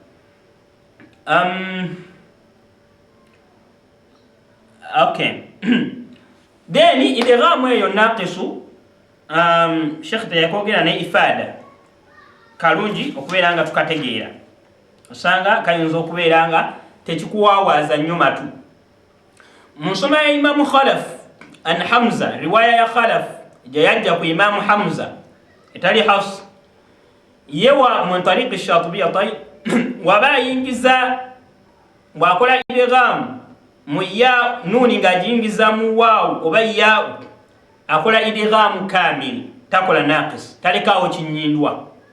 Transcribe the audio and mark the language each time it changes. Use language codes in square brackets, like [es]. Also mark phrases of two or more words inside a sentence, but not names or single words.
[en] okay then [lg] idghaamu eyo naaqisu sheikh teyakwogera ne ifaada kalungi okubeera nga tukategeera osanga kayinza okubeera nga tekikuwaawaaza nnyo matu mu nsoma ya imamu khalaf an hamza riwaya ya khalaf gye yajja ku imamu hamza etali hafs yewa mu tariqi shatibiya tayib waba ayingiza bw'akola idghaamu mu ya nuuni ng'agiyingiza mu waawu oba yaawu akola idghaamu kaamil takola naaqis talekaawo kinyindwa